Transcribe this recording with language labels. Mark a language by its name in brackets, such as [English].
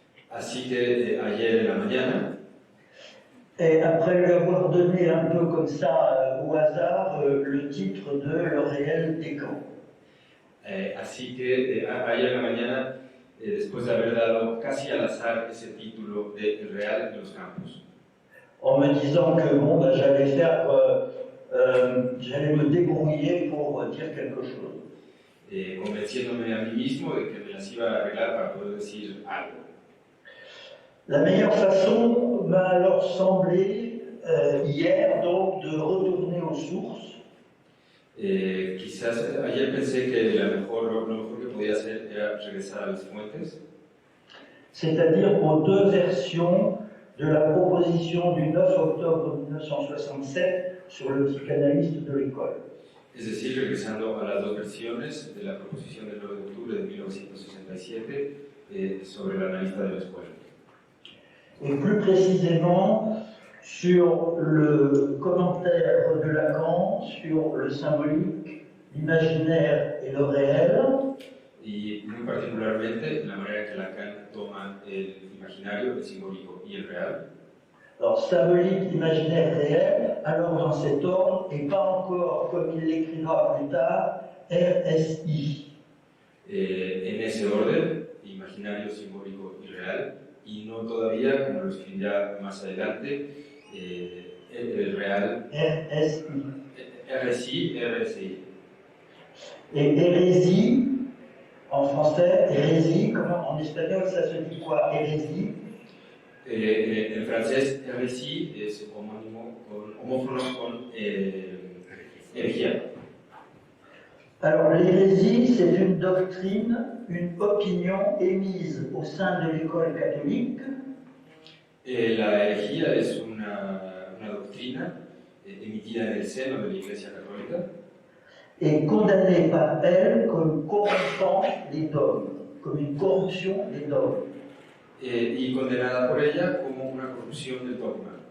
[Spanish] Así que ayer en la mañana. [French] Et après lui avoir donné un peu comme ça, au hasard, le titre de Le réel des camps. [Spanish] Así que ayer en la mañana, después de haber dado casi al azar ese título de El Real de los Campos, [French] En me disant que bon, ben, j'allais me débrouiller pour dire quelque chose. [Spanish] convenciéndome a mí mismo de que me las iba a arreglar para poder decir algo. [French] La meilleure façon m'a alors semblé hier donc de retourner aux sources. [Spanish] Quizás ayer pensé que lo mejor que podía hacer era regresar a las fuentes, [French] C'est-à-dire aux deux versions de la proposition du 9 octobre 1967 sur le psychanalyste de l'école. [Spanish] es decir, regresando a las dos versiones de la proposición del 9 de octubre de 1967 sobre el analista de la escuela. [French] Et plus précisément sur le commentaire de Lacan sur le symbolique, l'imaginaire et le réel, [Spanish] Y muy particularmente la manera en que Lacan toma el imaginario, el simbólico y el real. [French] alors symbolique, imaginaire, réel, alors dans cet ordre, et pas encore, comme il l'écrira plus tard, RSI. [Spanish] En ese orden, imaginario, simbólico y real, y no todavía, como lo escribirá más adelante, el real, [French] RSI. [Spanish] RSI. [French] Et hérésie, en français, hérésie, comment, en espagnol ça se dit quoi, hérésie? [Spanish] En francés, RSI es homófono con herejía. [French] Alors l'hérésie, c'est une doctrine, une opinion émise au sein de l'école catholique. [Spanish] La herejía es una doctrina emitida en el seno de la Iglesia Católica. [French] Et condamnée par elle comme corrompant les dogmes, comme une corruption des dogmes. [Spanish] Y condenada por ella como una corrupción del dogma.